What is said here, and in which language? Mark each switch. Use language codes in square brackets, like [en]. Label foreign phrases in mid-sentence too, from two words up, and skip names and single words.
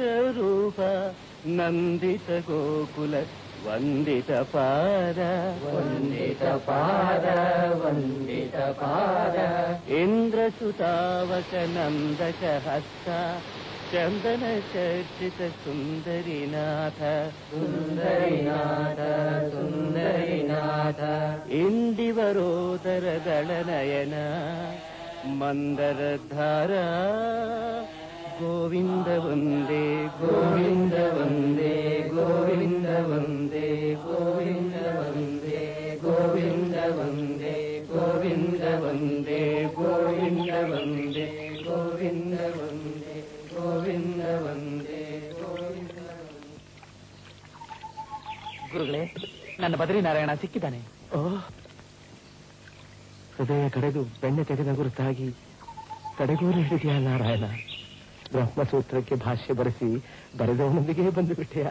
[sa] ರೂಪ ನಂದಿತ ಗೋಕುಲ ವಂದಿತ ಪಾದ ವಂದಿತ ಪಾದ ವಂದಿತ ಪಾದ ಇಂದ್ರ ಸುತಾವಕ ನಂದಕ ಹಸ್ತ ಚಂದನ ಚರ್ಚಿತ ಸುಂದರಿನಾಥ ಸುಂದರಿನಾಥ ಸುಂದರಿನಾಥ ಇಂದಿವರೋದರ ದಳನಯನ ಮಂದರಧಾರ ಗೋವಿಂದ ವಂದೇ ಗೋವಿಂದ ವಂದೇ ಗೋವಿಂದ ವಂದೇ ಗೋವಿಂದ ವಂದೇ ಗೋವಿಂದ ವಂದೇ ಗೋವಿಂದ ವಂದೇ ಗೋವಿಂದ ವಂದೇ ಗೋವಿಂದ ವಂದೇ ಗೋವಿಂದ [kn] ಗುರುಗಳೇ, ನನ್ನ ಬದ್ರಿನಾರಾಯಣ ಸಿಕ್ಕಿದ್ದಾನೆ. ಹೃದಯ ಕಡೆದು ಬೆಣ್ಣೆ ತೆಗೆದ ಗುರುತಾಗಿ ತಡೆಗೋಲು ಹಿಡಿದೆಯಾ ನಾರಾಯಣ? ಬ್ರಹ್ಮಸೂತ್ರಕ್ಕೆ ಭಾಷ್ಯ ಬರೆಸಿ ಬರೆದವನೊಂದಿಗೆ ಬಂದು ಬಿಟ್ಟೆಯಾ?